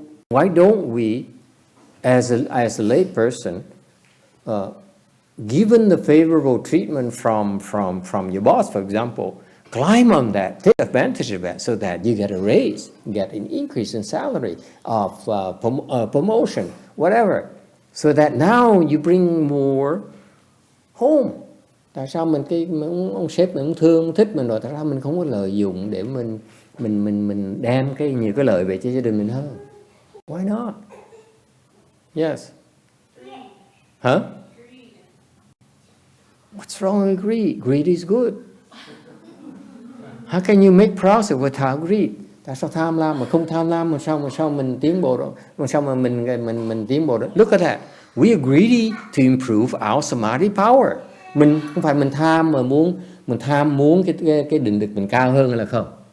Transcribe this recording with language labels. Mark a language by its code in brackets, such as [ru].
[en] Why don't we, as a lay person, given the favorable treatment from your boss, for example, climb on that, take advantage of that, so that you get a raise, get an increase in salary, of promotion, whatever, so that now you bring more home. [vi] Tại sao ông sếp mình thương thích mình rồi, tại sao mình không có lợi dụng để mình đem nhiều cái lợi về cho gia đình mình hơn? [en] Why not? Yes. Huh? What's wrong with greed? Greed is good. How can you make profit without greed? [vi] Tại sao tham lam mà không tham lam mà sao mình tiến bộ đó? Mà sao mà mình tiến bộ đó? [en] Look at that. We are greedy to improve our samadhi power. [vi] Mình không phải mình tham mà muốn cái định lực mình cao hơn hay là không?